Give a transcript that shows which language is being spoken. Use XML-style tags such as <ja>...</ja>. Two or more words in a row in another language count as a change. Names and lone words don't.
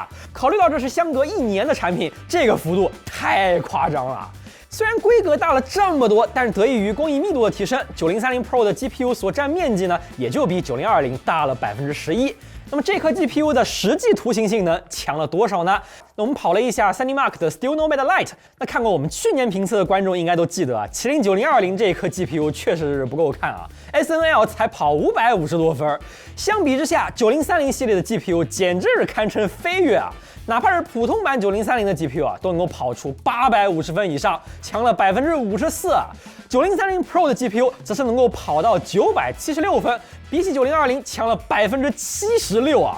<zh>考慮到這是相隔1年的產品，這個幅度太誇張了。雖然規格大了這麼多，但是得益於工藝密度的提升，9030 Pro 的 GPU 所佔面積呢，也就比9020大了11%。那麼這顆 GPU 的實際圖形性能強了多少呢？那我們跑了一下 3D Mark 的 Still Nomad Lite，那看過我們去年評測的觀眾應該都記得啊，麒麟9020這一顆 GPU 確實是不夠看啊 ，SNL 才跑550多分，相比之下9030系列的 GPU 簡直是堪稱飛躍啊！哪怕是普通版9030的 GPU 啊，都能夠跑出850分以上，強了54%啊。9030 Pro 的 GPU 則是能夠跑到976分，比起9020強了76%啊！</zh>